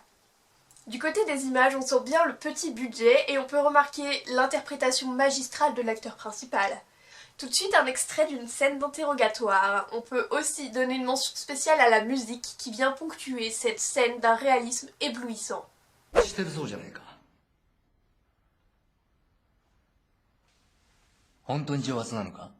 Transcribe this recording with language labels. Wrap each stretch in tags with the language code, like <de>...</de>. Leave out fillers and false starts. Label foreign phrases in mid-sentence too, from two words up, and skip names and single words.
<fr>Du côté des images, on sent bien le petit budget et on peut remarquer l'interprétation magistrale de l'acteur principal. Tout de suite un extrait d'une scène d'interrogatoire. On peut aussi donner une mention spéciale à la musique qui vient ponctuer cette scène d'un réalisme éblouissant.</fr> <ja>してるそうじゃねえか。本当に蒸発なのか？</ja>